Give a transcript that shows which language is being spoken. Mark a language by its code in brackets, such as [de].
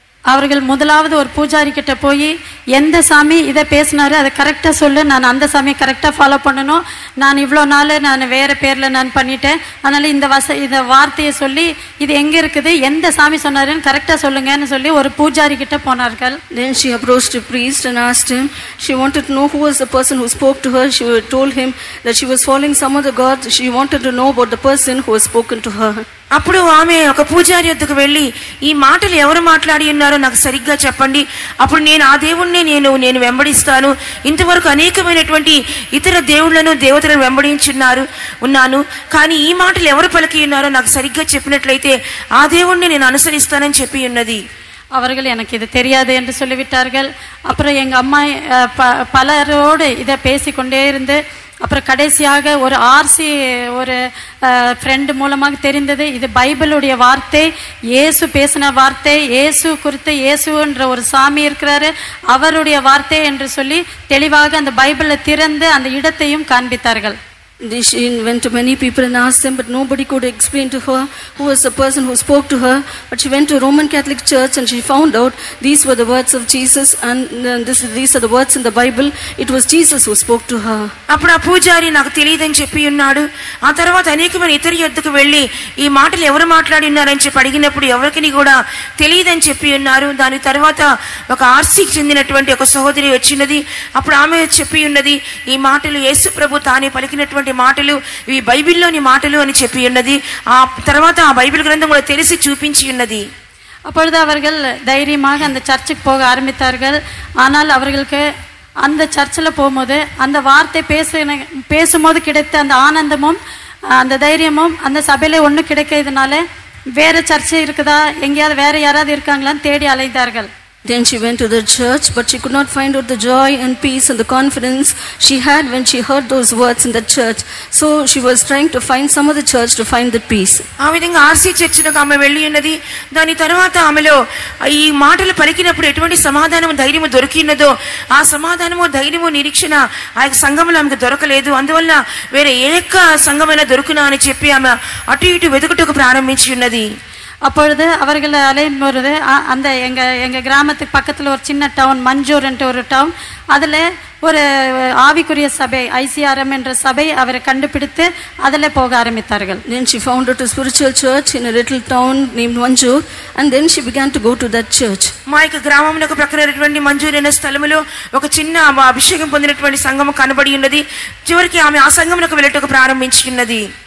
[ta] அவர்கள் முதலாவது ஒரு பூஜாரி கிட்ட போய் எந்த சாமி இதை பேசினாரு அதை கரெக்டாக சொல்லு, நான் அந்த சாமி கரெக்டாக ஃபாலோ பண்ணணும், நான் இவ்வளோ நாள் நான் வேறு பேரில் நான் பண்ணிட்டேன், அதனால் இந்த வார்த்தையை சொல்லி இது எங்கே இருக்குது, எந்த சாமி சொன்னாருன்னு கரெக்டாக சொல்லுங்கன்னு சொல்லி ஒரு பூஜாரி கிட்ட போனார்கள். [en] Then she approached a priest and asked him. She wanted to know who was the person who spoke to her. She told him that she was following some other god. She wanted to know about the person who was spoken to her. [te] అప్పుడు ఆమె ఒక పూజారి వద్దకు వెళ్ళి ఈ మాటలు ఎవరు మాట్లాడి ఉన్నారో నాకు సరిగ్గా చెప్పండి, అప్పుడు నేను ఆ దేవుణ్ణి నేను వెంబడిస్తాను. ఇంతవరకు అనేకమైనటువంటి ఇతర దేవుళ్లను దేవతలను ఉన్నాను, కానీ ఈ మాటలు ఎవరు పలికి ఉన్నారో నాకు సరిగ్గా చెప్పినట్లయితే ఆ దేవుణ్ణి నేను అనుసరిస్తానని చెప్పి ఉన్నది. [ta] அவர்கள் எனக்கு இது தெரியாது என்று சொல்லிவிட்டார்கள். அப்புறம் எங்கள் அம்மா பலரோடு இதை பேசிக்கொண்டே இருந்து அப்புறம் கடைசியாக ஒரு ஒரு ஃப்ரெண்டு மூலமாக தெரிந்தது இது பைபிளுடைய வார்த்தை, இயேசு பேசின வார்த்தை, இயேசு குறித்து இயேசுன்ற ஒரு சாமி இருக்கிறாரு அவருடைய வார்த்தை என்று சொல்லி தெளிவாக அந்த பைபிளை திறந்து அந்த இடத்தையும் காண்பித்தார்கள். [en] She went to many people and asked them, but nobody could explain to her who was the person who spoke to her. But she went to a Roman Catholic church and she found out these were the words of Jesus and these are the words in the Bible. It was Jesus who spoke to her. [te] అప్పుడు ఆ పూజారి నాకు తెలియదని చెప్పి ఉన్నాడు. ఆ తర్వాత అనేకమైన ఇతర యొద్దకు వెళ్ళి ఈ మాటలు ఎవరు మాట్లాడి ఉన్నారని చెప్పి అడిగినప్పుడు ఎవరికి కూడా తెలియదని చెప్పి ఉన్నారు. దాని తర్వాత ఒక ఆర్సీకి చెందినటువంటి ఒక సహోదరి వచ్చినది. అప్పుడు ఆమె చెప్పి ఉన్నది ఈ మాటలు యేసు ప్రభు తానే పలికినటువంటి చెప్పినటువంటి మాటలు ఇవి బైబిల్లోని మాటలు అని చెప్పి ఉన్నది. ఆ తర్వాత ఆ బైబిల్ గ్రంథం కూడా తెలిసి చూపించి ఉన్నది. [ta] அப்பொழுது அவர்கள் தைரியமாக அந்த சர்ச்சுக்கு போக ஆரம்பித்தார்கள். ஆனால் அவர்களுக்கு அந்த சர்ச்சில் போகும்போது அந்த வார்த்தை பேசும்போது கிடைத்த அந்த ஆனந்தமும் அந்த தைரியமும் அந்த சபையில ஒன்று கிடைக்கிறதுனால வேற சர்ச்சை இருக்குதா, எங்கேயாவது வேற யாராவது இருக்காங்களான்னு தேடி அலைந்தார்கள். [en] Then she went to the church, but she could not find out the joy and peace and the confidence she had when she heard those words in the church. So she was trying to find some other church to find the peace. [te] ఆ విధంగా RC చర్చికి ఆమె వెళ్ళి ఉన్నది. దాని తర్వాత ఆమెలో ఈ మాటలు పలికినప్పుడు ఎటువంటి సమాధానము ధైర్యము దొరికినదో ఆ సమాధానము ధైర్యము నిరీక్షణ ఆ సంఘంలో ఆమెకు దొరకలేదు. అందువల్ల వేరే ఏక సంఘమైనా దొరుకునా అని చెప్పి ఆమె అటు ఇటు వెతుకుటకు ప్రారంభించి ఉన్నది. [ta] அப்பொழுது அவர்கள் அலையும் பொழுது அந்த எங்கள் கிராமத்துக்கு பக்கத்தில் ஒரு சின்ன டவுன் மஞ்சூர்ன்ட்டு ஒரு டவுன், அதில் ஒரு ஆவிக்குரிய சபை ஐசிஆர்எம் என்ற சபை அவரை கண்டுபிடித்து அதில் போக ஆரம்பித்தார்கள். [en] Then she founded a spiritual church in a little town named Manjur, and then she began to go to that church. [te] మా యొక్క గ్రామంలో ప్రక్కనటువంటి మంజూర్ అనే స్థలములో ఒక చిన్న అభిషేకం పొందినటువంటి సంఘము కనబడి ఉన్నది. చివరికి ఆమె ఆ సంఘమునకు వెళ్ళటకు ప్రారంభించి ఉన్నది.